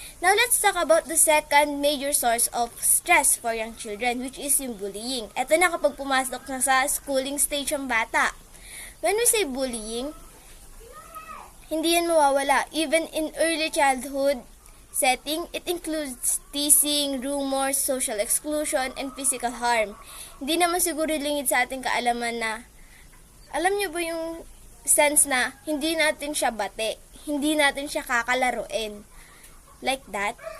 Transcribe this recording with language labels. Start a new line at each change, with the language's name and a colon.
English: Now, let's talk about the second major source of stress for young children, which is yung bullying.
Filipino: Ito na kapag pumasok na sa schooling stage ang bata.
English: When we say bullying,
Filipino: hindi yan mawawala.
English: Even in early childhood setting, it includes teasing, rumors, social exclusion, and physical harm.
Filipino: Hindi naman siguro lingid sa ating kaalaman na, alam niyo ba yung sense na hindi natin siya bate, hindi natin siya kakalaruin.
English: Like that.